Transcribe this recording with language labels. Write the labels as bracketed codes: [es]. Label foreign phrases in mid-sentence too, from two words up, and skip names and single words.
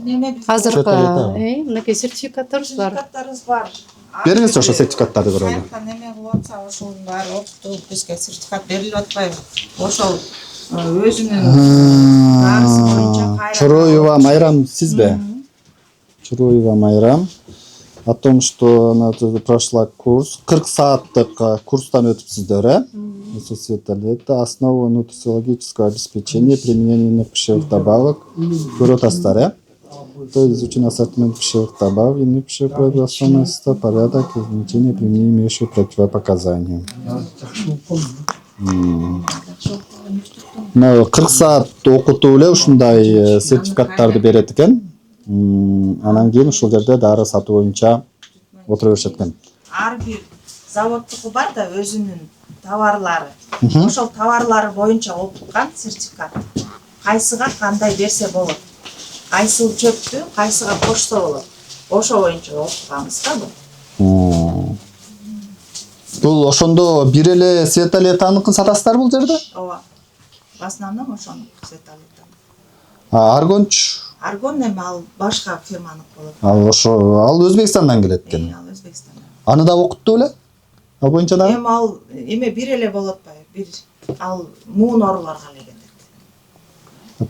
[ky] Азыркы, мынакей сертификаттарыбыз бар. Бериңизчи ошо сертификаттарды көрөлү. Неме кылып атса, ошонун баары окутулуп бизге сертификат берилип атпайбы? Ошол өзүнүн дарысы боюнча [ru] Чуроева Майрам сизби? Чуроева Майрам о том, что она прошла курс, [ky] 40 сааттык курстан өтүпсүздөр, [ru] Светолета, основа нутрициологического обеспечения, применение иных пищевых добавок, [ky] көрүп атасыздар, [ru] То есть изучен ассортимент пищевых добавок, иных пищевых продуктов, порядок изучения применения имеющих противопоказания. [ky] 40 саат окутуу эле ушундай сертификаттарды берет экен. Анан кийин ушул жерде дары сатуу боюнча отура беришет экен. Ар бир заводтуку бар да өзүнүн товарлары. Ошол товарлары боюнча окуткан сертификат. Кайсыга кандай берсе болот. Кайсыл чөптү кайсыга кошсо болот. Ошо боюнча окуганбыз да бул. Бул ошондо бир эле Светолетаныкын сатасыздар бул жерде? Ооба. [ru] В основном [ky] ошону Светолета. Аргонч? Аргон эми ал башка фирманыкы болот. Ал Өзбекстандан келет экен. Ал Өзбекстандан. Аны да окутту беле? Ал боюнча да? Эми ал эме бир эле болуп атпайбы? Бир ал муун ооруларга эле кетет.